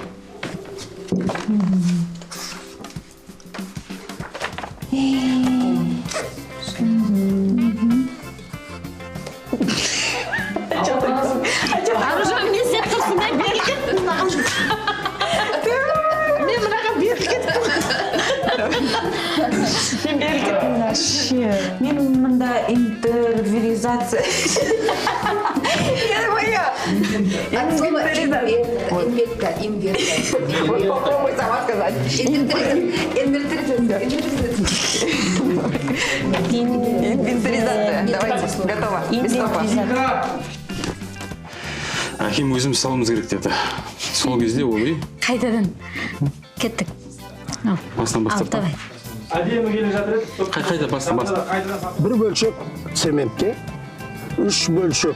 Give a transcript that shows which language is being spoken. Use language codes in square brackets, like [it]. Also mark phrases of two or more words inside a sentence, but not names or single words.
[kk] Аружан мен сияқты тұрсың да беріп кеттің маған. Мен мынаға беріп кеттім. Мен беріп кеттім вообще. Мен мында интервизация. [ru] Я моя. Попробуй сама сказать. Инвентаризация. Давайте, готово. Без стопа. [kk] Әкем өзіміз салуымыз керек деді. Сол кезде ой, Қайтадан кеттік. Ал, басынан ал бастап. [ru] давай. [kk] Әдемі келе жатыр еді. Қайда бастан баста. Бір бөлшек цементке, 3 бөлшек.